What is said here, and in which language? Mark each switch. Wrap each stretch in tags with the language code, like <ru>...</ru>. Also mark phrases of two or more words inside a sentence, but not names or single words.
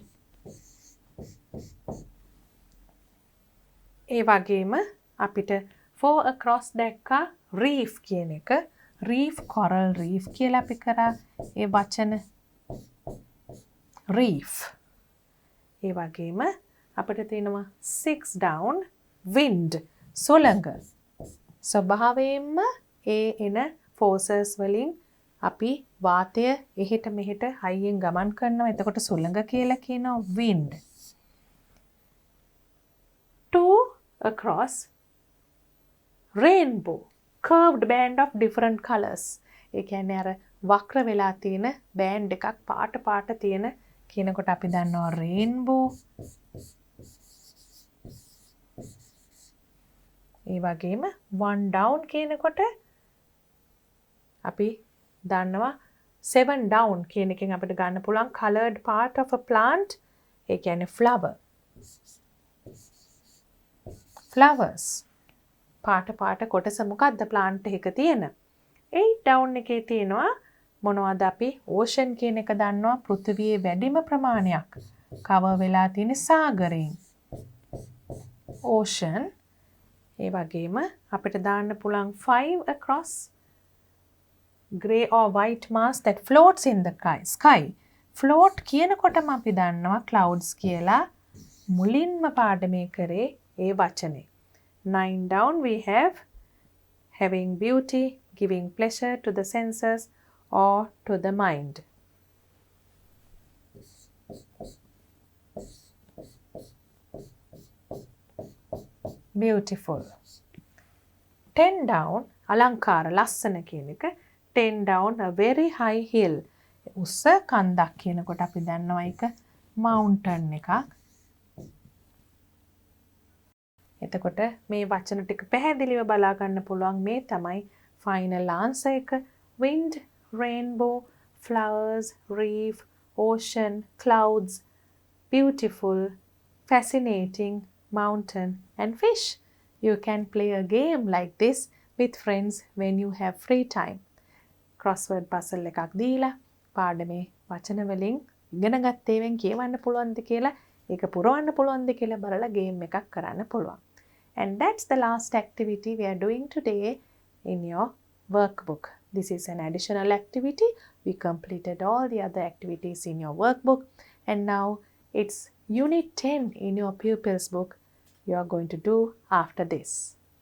<si>ඒ වගේම අපිට</si> <en>4 across</en> <si>දැක්කා reef කියන එක. reef</si> <en>coral reef</en> <si>කියලා අපි කරා ඒ වචන reef. ඒ වගේම අපිට තියෙනවා</si> <en>6 down wind</en> <si>සුළඟ. ස්වභාවයෙන්ම ඒ එන forces වලින් අපි වාතය එහෙට මෙහෙට හයියෙන් ගමන් කරනවා. එතකොට සුළඟ කියලා කියනවා wind.</si> <en>2 across rainbow curved band of different colors.</en> <si>ඒ කියන්නේ අර වක්‍ර වෙලා තියෙන බෑන්ඩ් එකක් පාට පාට තියෙන කියනකොට අපි දන්නවා rainbow. ඒ වගේම</si> <en>one down</en> <si>කියනකොට අපි දන්නවා</si> <en>7 down</en> <si>කියන එකෙන් අපිට ගන්න පුළුවන්</si> <en>colored part of a plant.</en> <si>ඒ කියන්නේ flower. flowers පාට පාට කොටස මොකක්ද plant එකක තියෙන.</si> <en>8 down</en> <si>එකේ තියෙනවා මොනවද අපි ocean කියන එක දන්නවා පෘථිවියේ වැඩිම ප්‍රමාණයක් cover වෙලා තියෙන සාගරයෙන්. ocean. ඒ වගේම අපිට දාන්න පුළුවන්</si> <en>5 across grey or white mass that floats in the sky.</en> <si>float කියනකොටම අපි දන්නවා clouds කියලා මුලින්ම පාඩමේ කරේ ඒ වචනේ.</si> <en>9 down we have having beauty, giving pleasure to the senses or to the mind. beautiful. 10 down</en> <si>අලංකාර ලස්සන කියන එක.</si> <en>10 down a very high hill.</en> <si>උස කන්දක් කියනකොට අපි දන්නවා ඒක mountain එකක්. එතකොට මේ වචන ටික පැහැදිලිව බලා ගන්න පුළුවන්. මේ තමයි</si> <en>final answer</en> <si>එක.</si> <en>wind, rainbow, flowers, reef, ocean, clouds, beautiful, fascinating, mountain and fish. You can play a game like this with friends when you have free time.</en> <si>crossword puzzle එකක් දීලා පාඩමේ වචන වලින් ඉගෙන ගත්ත ඒවාෙන් කියවන්න පුළුවන්ද කියලා ඒක පුරවන්න පුළුවන්ද කියලා බලලා ගේම් එකක් කරන්න පුළුවන්.</si> <en>And that's the last activity we are doing today in your workbook. This is an additional activity. We completed all the other activities in your workbook and now it's unit 10 in your pupils book you are going to do after this.</en>